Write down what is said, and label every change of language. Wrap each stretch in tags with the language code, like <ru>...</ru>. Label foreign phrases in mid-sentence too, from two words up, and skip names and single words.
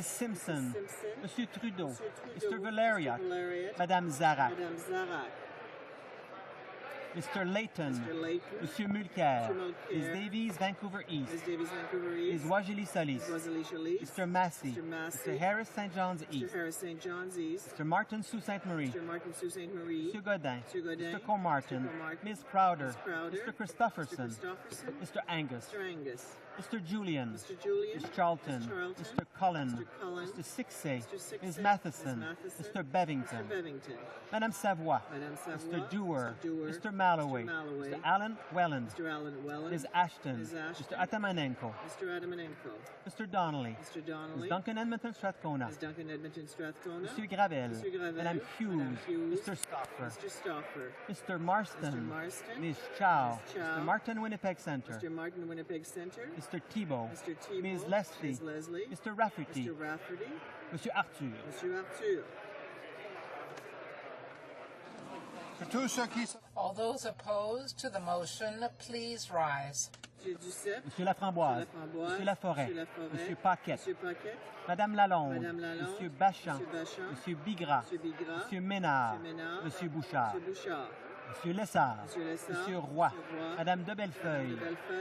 <en>Simpson, Mr. Trudeau, Mr. Valeria, Madame Zarak, Madame Zarak, Mr. Layton, Mr. Layton, Monsieur Mulcair, Mr. Mulcair, Ms. Davies, Vancouver East, Ms. Davies, Vancouver East, Ms. Wajili Solis, Ms. Rosalie Solis, Mr. Massey, Mr. Massey, Mr. Harris St. John's Mr. East, Harris St. John's East, Mr. Martin Sault Ste. Marie, Mr. Martin Sault Ste. Marie, Mr. Godin, Mr. Godin, Mr. Comartin, Mr. Comartin, Ms. Crowder, Ms. Crowder, Mr. Christopherson, Mr. Christopherson, Mr. Angus, Mr. Angus, Mr. Julian, Mr. Julian, Mr. Charlton, Mr. Charlton, Mr. Cullen, Mr. Cullen, Mr. Sixay, Mr. Sixay, Ms. Matheson, Ms. Matheson, Mr. Bevington, Mr. Bevington, Madame Savoy, Madame Savoy, Mr. Dewar, Mr. Dewar, Mr. Malloway, Mr. Malloway, Mr. Allen Welland, Mr. Allen Welland, Ms. Ashton, Ms. Ashton, Mr. Atamanenko, Mr. Adamanenko, Mr. Donnelly, Mr. Donnelly, Ms. Duncan Edmonton Strathcona, Ms. Duncan Edmonton Strathcona, Monsieur Gravel, Mr. Gravel, Madame Hughes, Madame Hughes, Mr. Stoffer, Mr. Stoffer, Mr. Marston, Mr. Marston, Ms. Chow, Ms. Chow, Mr. Martin Winnipeg Center, Mr. Martin Winnipeg Center, Mr. Thibault, Mr. Thibault, Ms. Leslie, Ms. Leslie, Mr. Rafferty, Mr. Rafferty, Monsieur Arthur. Monsieur Arthur. All those opposed to the motion, please rise. Monsieur Duceppe, Monsieur Laframboise, Monsieur Laforêt, Monsieur Paquette, Monsieur Paquette, Madame Lalonde, Madame Lalonde, Monsieur Bachan, Monsieur Bachan, Monsieur Bigras, Monsieur Bigras, Monsieur Ménard, Monsieur Ménard, Monsieur Bouchard, Monsieur Bouchard, Monsieur Lessard, Monsieur Lessard, Monsieur Roy, Monsieur Roy, Madame de Bellefeuille, Madame de Bellefeuille,</en>